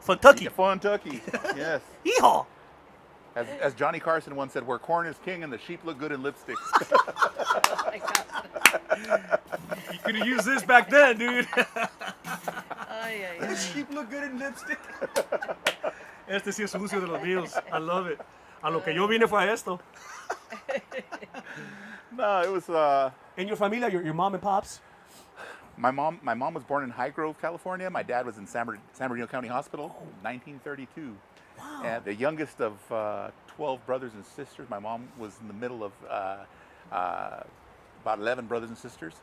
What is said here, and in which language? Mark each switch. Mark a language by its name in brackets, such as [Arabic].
[English] Kentucky. Yes. Yeehaw. As Johnny Carson once said, where corn is king and the sheep look good in lipstick. Oh my God. You could have used this back then, dude. Ay, ay, ay. Sheep look good in lipstick. [Spanish] Este sí es sucio de los míos. [English] I love it. [Spanish] A lo que yo vine fue a esto. [English] No, it was In your familia, your mom and pops? my mom was born in High Grove, California. My dad was in San Bernardino County Hospital, 1932. Wow. And the youngest of 12 brothers and sisters. My mom was in the middle of about 11 brothers and sisters.